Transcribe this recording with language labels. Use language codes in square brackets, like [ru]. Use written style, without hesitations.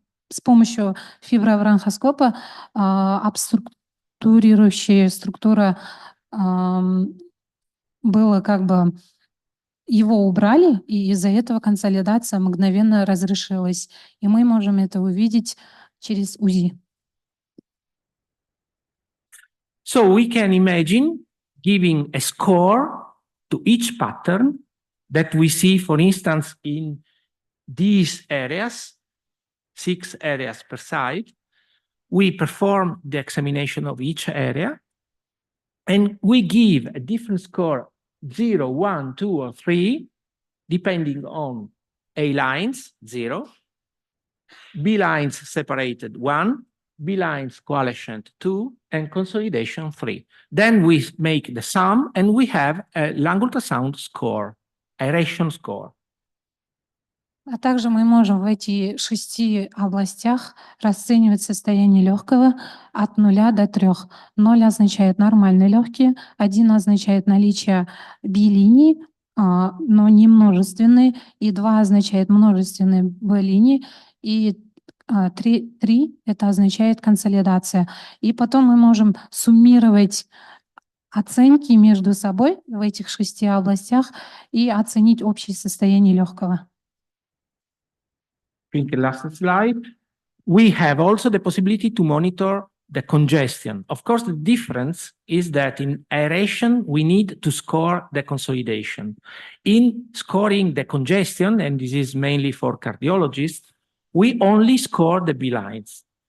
[ru] с помощью фибробронхоскопа обструктурирующая структура была как бы его убрали, и из-за этого консолидация мгновенно разрешилась. И мы можем это увидеть через УЗИ. [en] So we can imagine giving a score to each pattern that we see, for instance, in these areas, 6 areas per side. We perform the examination of each area, and we give a different score 0, 1, 2, or 3, depending on A lines, 0, B lines separated, 1, B lines coalescent, 2, and consolidation, 3. Then we make the sum, and we have a lung ultrasound score, aeration score. [ru] А также мы можем в эти 6 областях расценивать состояние легкого от 0 до 3. 0 означает нормальные легкие, 1 означает наличие B-линий, но не множественные, и 2 означает множественные B-линии, и 3 это означает консолидация. И потом мы можем суммировать оценки между собой в этих 6 областях и оценить общее состояние легкого. [en] In the last slide, we have also the possibility to monitor the congestion. Of course, the difference is that in aeration, we need to score the consolidation. In scoring the congestion, and this is mainly for cardiologists, we only score the B lines.